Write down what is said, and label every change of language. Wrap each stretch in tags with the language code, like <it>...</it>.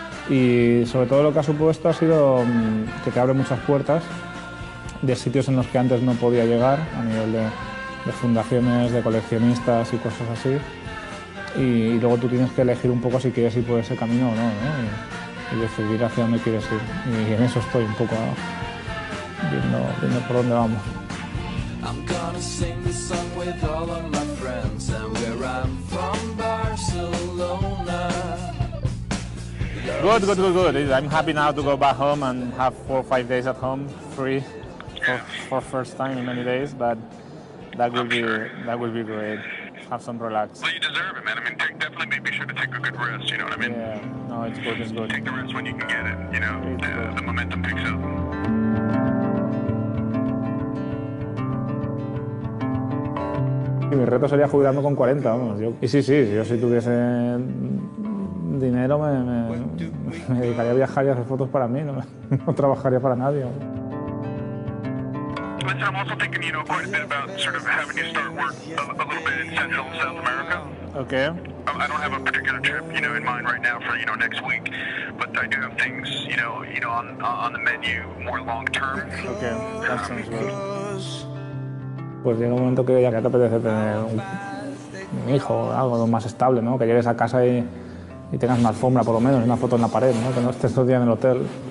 <es>Y sobre todo lo que ha supuesto ha sido que te abre muchas puertas de sitios en los que antes no podía llegar, a nivel de fundaciones, de coleccionistas y cosas así. Y luego tú tienes que elegir un poco si quieres ir por ese camino o no, ¿no? Y decidir hacia dónde quieres ir. Y en eso estoy un poco viendo por dónde vamos.</es> <en>I'm gonna sing this song with all of my friends, and where I'm from, Barcelona. Good. I'm happy now to go back home and have 4 or 5 days at home, free, for first time in many days. But that will be great. Have some relax. Well, you deserve it, man. I mean, definitely be sure to take a good rest. You know what I mean? Yeah. No, it's good. Take the rest when you can get it. You know, the momentum picks up.</en> <es>Y mi reto sería jubilarme con 40, vamos. Y sí, yo si tuviese dinero me dedicaría a viajar y a hacer fotos para mí, no trabajaría para nadie.</es> <en>Listen, I'm also thinking, you know, quite a bit about sort of having you start work a little bit in Central and South America. Okay. I don't have a particular trip, you know, in mind right now for, you know, next week, but I do have things, you know, on the menu more long term. Okay, that sounds good.</en> <es>Pues llega un momento que ya te apetece tener un hijo o algo más estable, ¿no? Que llegues a casa y tengas una alfombra, por lo menos, una foto en la pared, ¿no? Que no estés todo el día en el hotel.</es>